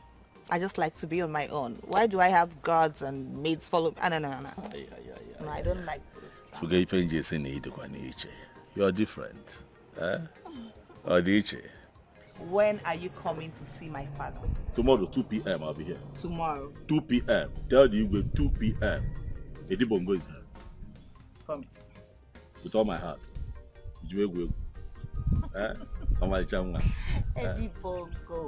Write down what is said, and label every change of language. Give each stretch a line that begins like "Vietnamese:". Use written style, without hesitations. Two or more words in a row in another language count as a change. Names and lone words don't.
English: I just like to be on my own. Why do I have guards and maids follow? No, I don't like those. You're different. When are you coming to see my father? Tomorrow, 2 p.m. I'll be here. Tomorrow? 2 p.m. Tell the Igwe 2 p.m. Edi Bongo is here. Promise. With all my heart. Edi Bongo.